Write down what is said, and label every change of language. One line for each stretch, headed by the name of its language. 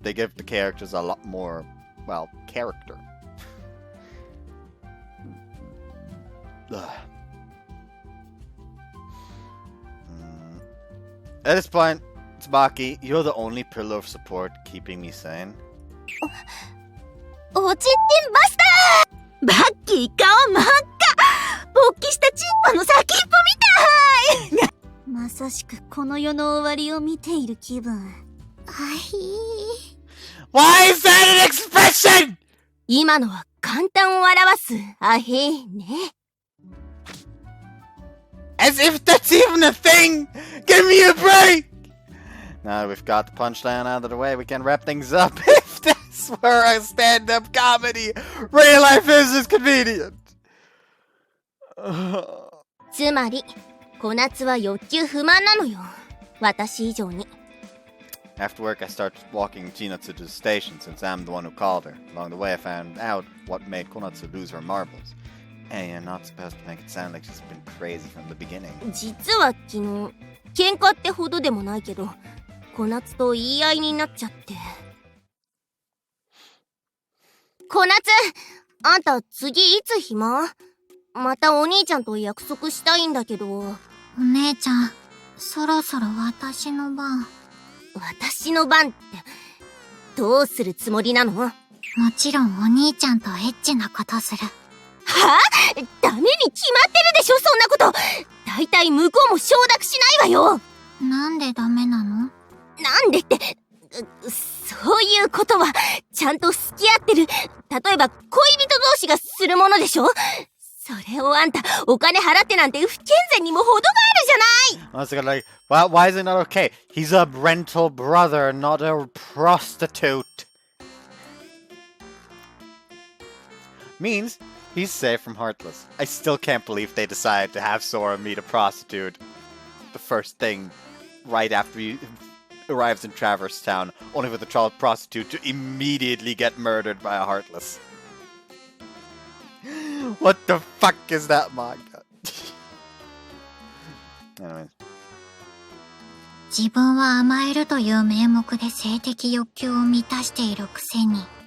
English: They give the characters a lot more, well, character. At this point, Tsubaki, you're the only pillar of support keeping me sane.
Japanese: おちんちんバスター！バッキー顔真っ赤！勃起したチンポの先っぽみたい！まさしくこの世の終わりを見ている気分。あひー。
English: Why is that an expression?
Japanese: 今のは簡単を表すあへーね。
English: As if that's even a thing! Give me a break! Now that we've got the punchline out of the way, we can wrap things up. If this were a stand-up comedy, real life is convenient.
Japanese: つまり、小夏は欲求不満なのよ。私以上に。
English: After work, I start walking Chinatsu to the station since I'm the one who called her. Along the way, I found out what made Konatsu lose her marbles. Hey, you're not supposed to make it sound like she's been crazy from the beginning.
Japanese: 実は昨日、喧嘩ってほどでもないけど、小夏と言い合いになっちゃって。小夏、あんた次いつ暇？またお兄ちゃんと約束したいんだけど。お姉ちゃん、そろそろ私の番。私の番って、どうするつもりなの？もちろんお兄ちゃんとエッチなことする。はぁ？ダメに決まってるでしょ、そんなこと。大体向こうも承諾しないわよ。なんでダメなの？なんでって、そういうことは、ちゃんと付き合ってる、例えば恋人同士がするものでしょ？それをあんた、お金払ってなんて不健全にも程があるじゃない。
English: I was like, well, why is it not okay? He's a rental brother, not a prostitute. Means he's safe from Heartless. I still can't believe they decided to have Sora meet a prostitute. The first thing, right after he arrives in Traverse Town, only for the child prostitute to immediately get murdered by a Heartless. What the fuck is that manga? Anyways.
Japanese: 自分は甘えるという名目で性的欲求を満たしているくせに。